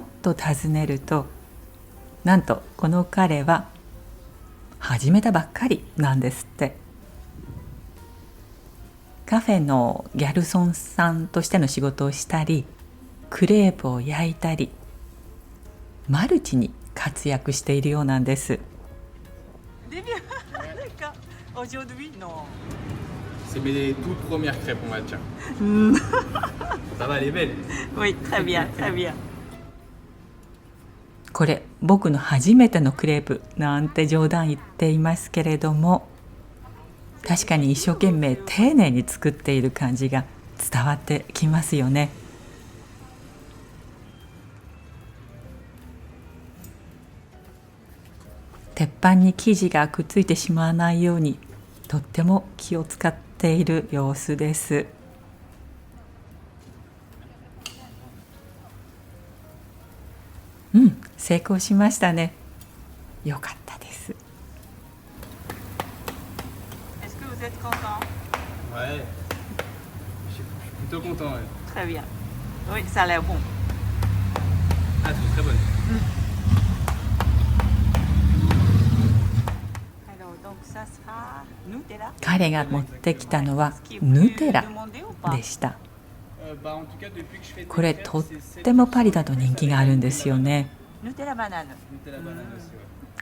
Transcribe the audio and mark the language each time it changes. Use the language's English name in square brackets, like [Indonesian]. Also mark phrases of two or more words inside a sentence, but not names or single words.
[Japanese] と尋ねると、なんとこの彼は始めたばっかりなんですって。カフェのギャルソンさんとしての仕事をしたり、クレープを焼いたり、マルチに活躍しているようなんです。 [French] C'est mes toutes premières crêpes, on va dire. Ça va, elle est belle. Oui, très bien, très bien. [Japanese] これ僕の初めてのクレープなんて冗談言っていますけれども、確かに一生懸命丁寧に作っている感じが伝わってきますよね。鉄板に生地がくっついてしまわないようにとっても気を使っている様子です。成功しましたね。よかったです。 [French] Est-ce que vous êtes content? Ouais, je suis plutôt content. Ouais. Très bien. Oui, ça a l'air bon. Ah, c'est très bonne. Alors, donc ça sera Nutella. [Japanese] 彼が持ってきたのはヌテラでした。これとってもパリだと人気があるんですよね。 [French] Nutella banane. Nutella banane aussi, ouais.